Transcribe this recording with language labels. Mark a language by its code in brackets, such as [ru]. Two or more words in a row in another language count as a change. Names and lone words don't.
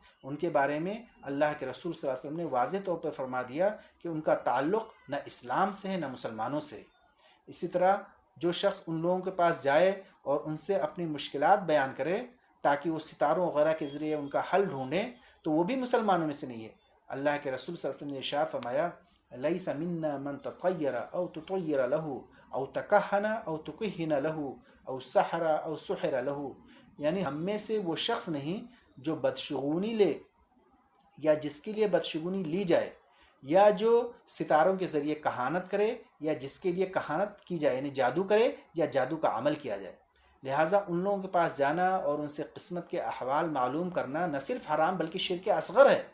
[ur] ان کے بارے میں اللہ کے رسول [ar] صلی اللہ علیہ وسلم [ur] نے واضح طور پر فرما دیا کہ ان کا تعلق نہ اسلام سے ہے نہ مسلمانوں سے. اسی طرح جو شخص ان لوگوں کے پاس جائے اور ان سے اپنی مشکلات بیان کرے تاکہ وہ ستاروں وغیرہ کے ذریعے ان کا حل ڈھونڈیں تو وہ بھی مسلمانوں میں سے نہیں ہے. اللہ کے رسول [ar] صلی اللہ علیہ وسلم [ur] نے ارشاد فرمایا [ar] لیس منا من تطیر او تطیر له او تکہن او تکہن له او سحر او سحر له. [ur] یعنی ہم میں سے وہ شخص نہیں جو بدشگونی لے یا جس کے لیے بدشگونی لی جائے، یا جو ستاروں کے ذریعے کہانت کرے یا جس کے لیے کہانت کی جائے، یعنی جادو کرے یا جادو کا عمل کیا جائے. لہٰذا ان لوگوں کے پاس جانا اور ان سے قسمت کے احوال معلوم کرنا نہ صرف حرام بلکہ شرک اصغر ہے.